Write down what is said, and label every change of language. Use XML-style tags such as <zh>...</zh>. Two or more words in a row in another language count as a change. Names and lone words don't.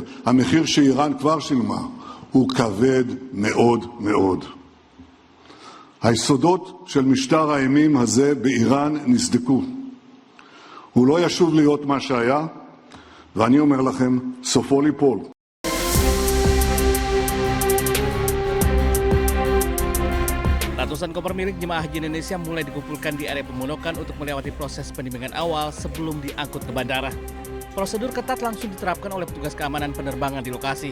<he>המחיר שאיראן כבר שילמה הוא כבד מאוד מאוד. היסודות של משטר האימים הזה באיראן נסדקו. הוא לא ישוב להיות מה שהיה, ואני אומר לכם, סופו ליפול.</he> <id>Ratusan koper milik jemaah haji Indonesia mulai dikumpulkan di area pemondokan untuk melewati proses penimbangan awal sebelum diangkut ke bandara. Prosedur ketat langsung diterapkan oleh petugas keamanan penerbangan di lokasi.</id>